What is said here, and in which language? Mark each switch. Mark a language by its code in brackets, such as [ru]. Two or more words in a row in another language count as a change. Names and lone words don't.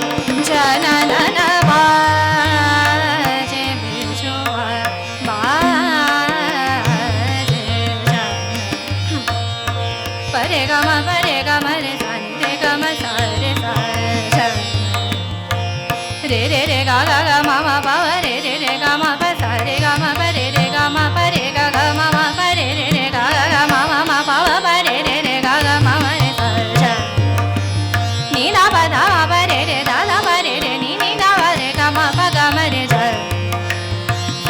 [hi] जननन बाजे बिजुआ बाजे परे ग रे सा नि रे ग म सा रे सा रे रे रे गा गा गा मा मा पा रे रे रे गा मा पा सा रे गा मा पा रे रे गा मा पा रे गा गा मा मा पा रे रे रे गा गा गा मा मा मा पा पा रे रे रे गा गा मा मा रे सा नी दा पा धा पा रे रे दा दा पा रे रे नी नी दा पा रे गा मा पा गा मा रे सा सा